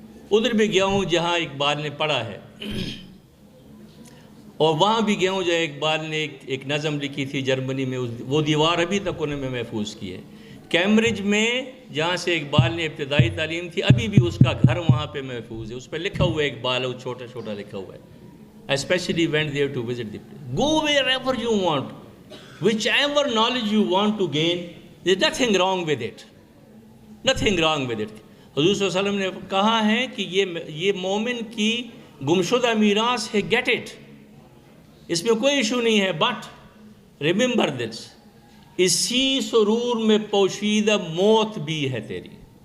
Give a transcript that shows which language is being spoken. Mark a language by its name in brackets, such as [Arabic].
[Urdu] ادھر بھی گیا ہوں جہاں اقبال نے پڑھا ہے, اور وہاں بھی گیا ہوں جہاں اقبال نے ایک نظم لکھی تھی جرمنی میں, وہ دیوار ابھی تک انہوں نے محفوظ کی ہے. کیمبرج میں جہاں سے اقبال نے ابتدائی تعلیم تھی, ابھی بھی اس کا گھر وہاں پہ محفوظ ہے, اس پہ لکھا ہوا ہے اقبال, وہ چھوٹا چھوٹا لکھا ہوا ہے. [English] I especially went there to visit the place. Go wherever you want, whichever knowledge you want to gain, there's nothing wrong with it. Nothing wrong with it. [Urdu] حضور صلی اللہ علیہ وسلم نے کہا ہے کہ یہ مومن کی گمشدہ میراث ہے, [English] get it. [Urdu] اس میں کوئی ایشو نہیں ہے, [English] but remember this, [Urdu] اسی سرور میں پوشیدہ موت بھی ہے تیری.